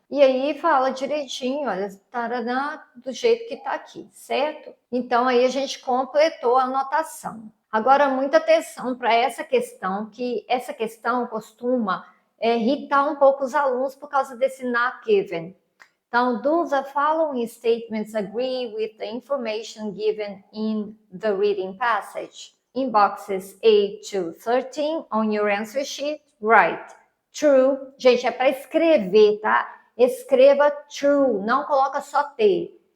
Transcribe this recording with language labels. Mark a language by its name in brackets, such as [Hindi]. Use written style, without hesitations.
[Portuguese] E aí fala direitinho, olha, taranã, do jeito que está aqui, certo? Então, aí a gente completou a anotação. Agora, muita atenção para essa questão, que essa questão costuma irritar um pouco os alunos por causa desse not given. [English] Então, do the following statements agree with the information given in the reading passage? In boxes 8 to 13 on your answer sheet, write true. [Portuguese] Gente, é para escrever, tá? Escreva true, não coloca só T.